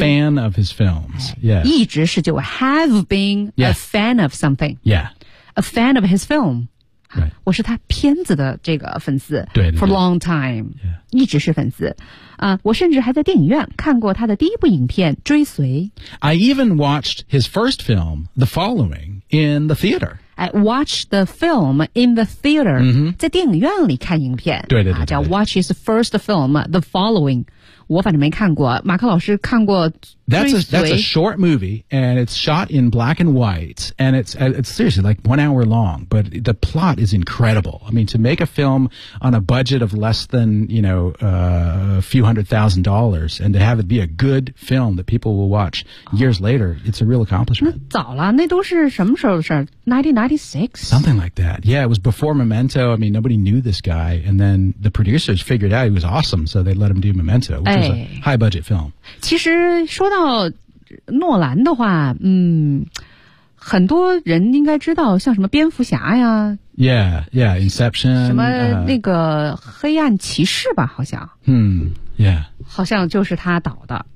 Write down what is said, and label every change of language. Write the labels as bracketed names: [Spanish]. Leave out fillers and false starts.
[English] fan of his films、yes. [Chinese] 一直是就 [English] have been、 yes. a fan of something、 yeah. a fan of his film、 right. [Chinese] 我是他片子的这个粉丝对, 对 [English] for a long time、 yeah. [Chinese] 一直是粉丝我甚至还在电影院看过他的第一部影片《追随》。 [English] I even watched his first film, The Following, in the theater. I watched the film in the theater,、 mm-hmm. [Chinese] 在电影院里看影片。对对 对, 对, 对、啊。叫 [English] Watch his first film, The Following. [Chinese] 我反正没看过。马克老师看过《追随》。 [English] That's a short movie, and it's shot in black and white, and it's seriously like 1 hour long, but the plot is incredible. I mean, to make a film on a budget of less than, you know, $few hundred thousand dollars and to have it be a good film that people will watch years later, it's a real accomplishment. [Chinese] 那早了那都是什么时候的事 ?1996? [English] Something like that. Yeah, it was before Memento. I mean, nobody knew this guy. And then the producers figured out he was awesome, so they let him do Memento, which、 [Chinese] 哎、 [English] was a high budget film. [Chinese] 其实说到诺兰的话、很多人应该知道像什么蝙蝠侠呀 [English] Yeah, yeah, Inception. [Chinese] 什么那个黑暗骑士吧好像。 [English] Yeah. [Chinese] 好像就是他导的。